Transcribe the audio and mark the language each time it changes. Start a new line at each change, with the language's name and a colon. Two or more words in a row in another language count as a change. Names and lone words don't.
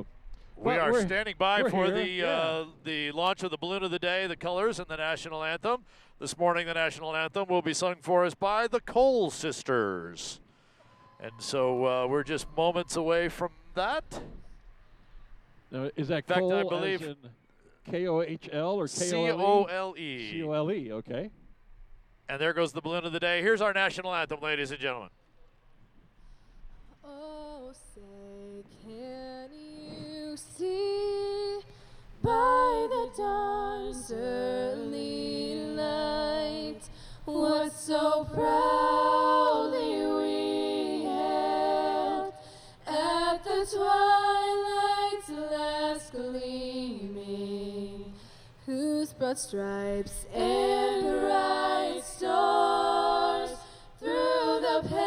English: We are standing by for the launch of the balloon of the day, the colors, and the national anthem. This morning, the national anthem will be sung for us by the Cole Sisters. And so we're just moments away from that. Now, is that in fact, Cole I believe as in K-O-H-L or K-O-L-E? C-O-L-E. C-O-L-E, okay. And there goes the balloon of the day. Here's our national anthem, ladies and gentlemen. Oh, say, can you see by the dawn's early light what so proudly we hailed at the twilight's last gleaming, whose broad stripes and bright stars through the